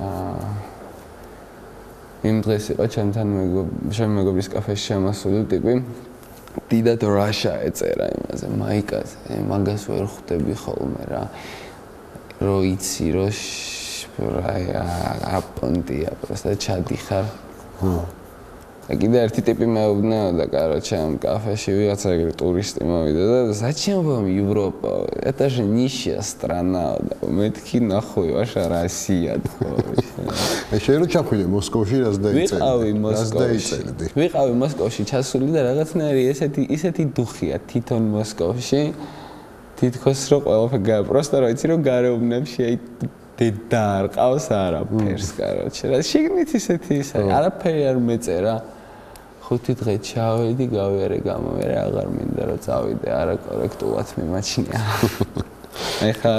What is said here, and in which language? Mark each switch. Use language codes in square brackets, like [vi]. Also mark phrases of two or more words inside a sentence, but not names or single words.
[ka] იმ დღეს იყო ჩემთან მეგობრის კაფეში შემოსული ტიპი დიდად რაშა ეწერა იმაზე მაიკაზე მაგას ვერ ხვდები ხოლმე რა რო იცი რომ აპონტია პროსტა ჩადიხარ და კიდე ერთი ტიპი მეუბნეოდა короче ამ кафеში ვიღაცა ეგრე ტურისტი მოვიდა და [ru] зачем вам Европа это же нищая страна [ka] მეთქი ნახვი [ru] ваша Россия [ka] შენ რო ჩახვიდე მოსკოვში რას დაიწერდი? ვიყავი მოსკოვში ჩასული და რაღაცნაირი ისეთი დუხია თვითონ მოსკოვში თითქოს რომ ყველაფერი პროსტა რა იცი რომ გარეუბნებში აი დედა არ ყავს არაფერს короче რა შიგნით ისეთი ის არაფერი არ მეწერა 5 დღე ჩავედი გავიარე გამოვერე აღარ მინდა რომ წავიდე არაკორექტულად მიმაჩნია ეხა